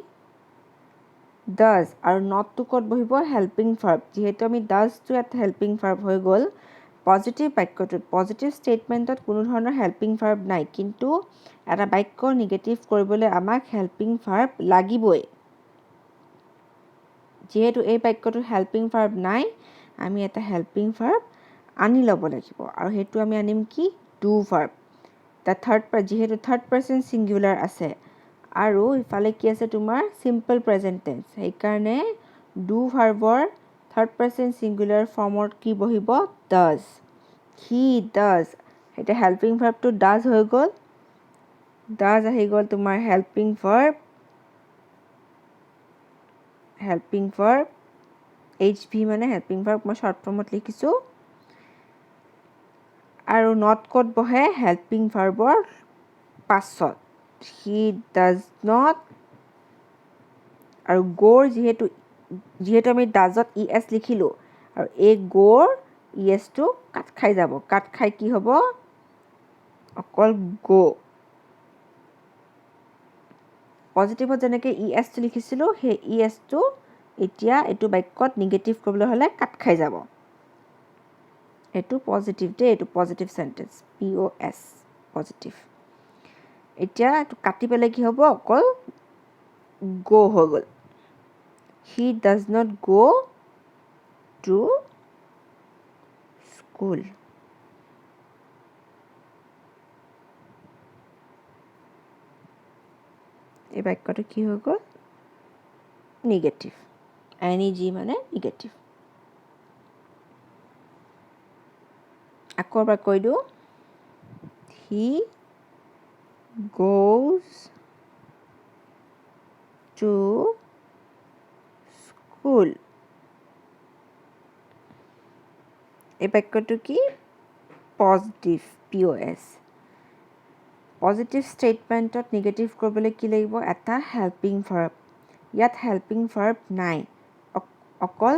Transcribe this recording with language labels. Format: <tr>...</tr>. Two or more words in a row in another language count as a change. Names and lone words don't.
<as>does আৰু</as> <en>not to</en> <as>ক'ত বহিব</as> <en>helping verb</en> <as>যেহেতু আমি does টো এটা</as> <en>helping verb</en> <as>হৈ গ'ল পজিটিভ বাক্যটোত</as> <en>positive statementত</en> <as>কোনো ধৰণৰ</as> <en>helping verb</en> <as>নাই কিন্তু এটা বাক্য নিগেটিভ কৰিবলৈ আমাক</as> <en>helping verb</en> <as>লাগিবই যেহেতু এই বাক্যটোত</as> <en>helping verb</en> <as>নাই আমি এটা</as> <en>helping verb</en> <as>আনি ল'ব লাগিব আৰু হেতু আমি আনিম কি</as> <en>do verb</en> <as>যেহেতু</as> <en>third person singular</en> <as>আছে আৰু ইফালে কি আছে তোমাৰ</as> <en>simple present tense</en> <as>সেইকাৰণে</as> <en>do verbৰ third person singular formত</en> <as>কি বহিব</as> <en>does he does</en> <as>এটা</as> <en>helping verbটো does</en> <as>হৈ গ'ল does আহি গ'ল তোমাৰ</as> <en>helping verb</en> <as>HV মানে</as> <en>helping verb</en> <as>মই</as> <en>short formত</en> <as>লিখিছোঁ আৰু not ক'ত বহে</as> <en>helping verbৰ</en> <as>পাছত</as> <en>he does not</en> <as>আৰু goৰ যিহেতু আমি</as> <en>doesত es</en> <as>লিখিলোঁ আৰু এই</as> <en>goৰ es</en> <as>টো কাট খাই যাব কাট খাই কি হ'ব অকল go পজিটিভত যেনেকৈ es টো লিখিছিলোঁ সেই es টো এতিয়া এইটো বাক্যত নিগেটিভ কৰিবলৈ হ'লে কাট খাই যাব এইটো পজিটিভ দে এইটো</as> <en>positive sentence POS positive</en> <as>এতিয়া এইটো কাটি পেলাই কি হ'ব অকল go হৈ গ'ল</as> <en>he does not go to</en> <as>school এই বাক্যটো কি হৈ গ'ল</as> <en>negative NEG</en> <as>মানে নিগেটিভ আকৌ এবাৰ কৈ দিওঁ</as> <en>he goes to school</en> <as>এই বাক্যটো কি</as> <en>positive POS positive statementত</en> <as>নিগেটিভ কৰিবলৈ কি লাগিব এটা</as> <en>helping verb</en> <as>ইয়াত</as> <en>helping verb</en> <as>নাই অকল</as>